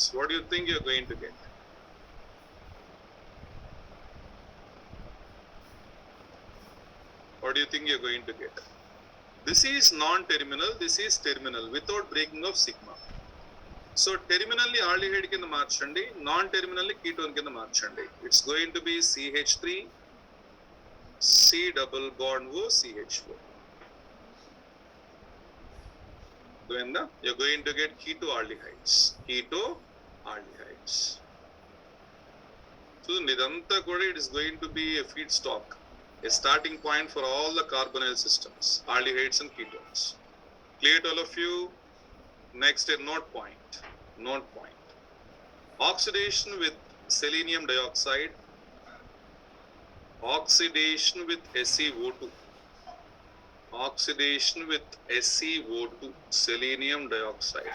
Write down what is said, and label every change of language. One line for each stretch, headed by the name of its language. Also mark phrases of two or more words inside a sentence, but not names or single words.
English: What do you think you are going to get? This is non-terminal, this is terminal without breaking of sigma. So terminally aldehyde
Telugu: కింద మార్చండి,
English: non-terminally ketone
Telugu: కింద మార్చండి.
English: It's going to be CH3 C double bond O CH4. You're going to get ketoaldehydes. So
Telugu: ఇదంతా కూడా
English: it is going to be a feedstock, a starting point for all the carbonyl systems, aldehydes and ketones. Clear to all of you? Next, a note point. Oxidation with selenium dioxide, oxidation with SeO2, selenium dioxide.